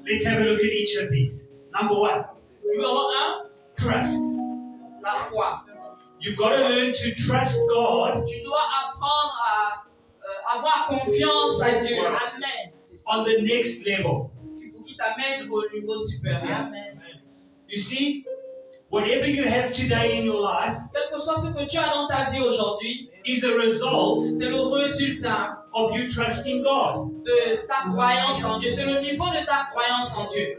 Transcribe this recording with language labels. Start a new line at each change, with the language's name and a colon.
English: Let's have a look at each of these. Number 1,
French: Numéro 1,
English: trust.
French: la foi.
English: You've got to learn to trust God
French: Tu dois apprendre à avoir confiance à Dieu.
English: Amen. on the next level.
French: Pour qu'il t'amène au niveau supérieur.
English: You see, whatever you have today in your life
French: Quel que soit ce que tu as dans ta vie aujourd'hui,
English: is a result
French: c'est le résultat
English: of you trusting God.
French: de ta croyance en Dieu. C'est le niveau de ta croyance en Dieu.